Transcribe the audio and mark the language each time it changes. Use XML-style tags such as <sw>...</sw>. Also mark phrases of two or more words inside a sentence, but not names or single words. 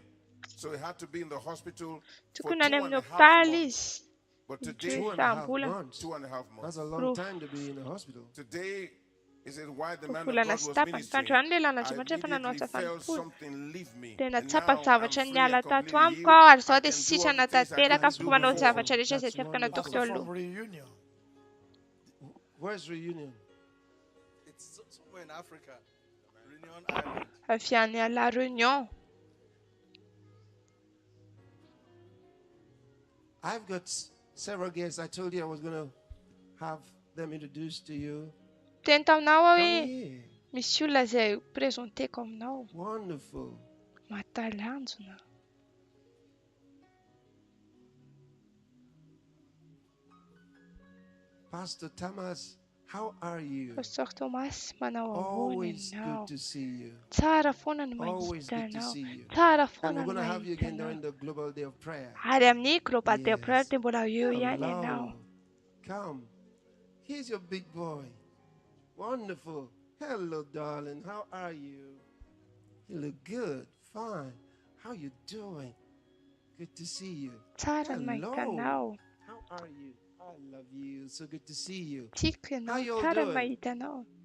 <en>So he had to be in the hospital for 2.5 months. But today, 2.5 months. That's a long time to be in the hospital. Today, he said, why the man of God was ministering, I immediately felt something leave me.</en> <mg>Dia</mg> <en>And now</en> <mg>natsapa</mg> <en>I'm</en> <mg>zavatra</mg> <en>free</en> <mg>niala</mg> <en>and</en> <mg>tato</mg> <en>completely</en> <mg>amiko ao ary</mg> <en>healed.</en> <mg>izao</mg> <en>I</en> <mg>dia</mg> <en>can do</en> <mg>sitrana</mg> <en>all the things I</en> <mg>tanteraka</mg> <en>couldn't</en> <mg>afaka</mg> <en>do</en> <mg>manao</mg> <en>before.</en> <mg>zavatra rehetra izay tsy afaka nataoko teo aloha.</mg> <en>Reunion. Where's Reunion? It's somewhere in Africa. Reunion Island.</en> <mg>Avy any La Réunion.</mg> <en>I've got several guests. I told you I was going to have them introduced to you.</en> <mg>Teny taminao aho hoe misy olona izay présenteko aminao.</mg> <en>Wonderful.</en> <mg>Mahatalanjona.</mg> <en>Pastor Thomas, how are you? Pastor Thomas,</en> <mg>manao ahoana</mg> <en>Always</en> <mg>ianao?</mg> <en>good to see you.</en> <mg>Tsara foana ny</mg> <en>Always good to</en> <mg>mahitanao.</mg> <en>see you.</en> <mg>Tsara</mg> <en>And</en> <mg>foana</mg> <en>we're</en> <mg>ny</mg> <en>going to have you again</en> <mg>mahitanao.</mg> <en>during the Global Day of Prayer.</en> <mg>Ary amin'ny Global Day of Prayer dia mbola eo ihany</mg> <en>Hello.</en> <mg>ianao.</mg> <en>Come. Here's your big boy. Wonderful. Hello, darling. How are you? You look good. Fine. How you doing? Good to see you.</en> <mg>Tsara mahitanao.</mg> <en>How are you? I love you. So good to see you.</en> <mg>Tiako</mg> <en>How</en> <mg>ianao,</mg> <en>you all</en> <mg>tsara</mg> <en>doing?</en> <mg>mahita anao.</mg>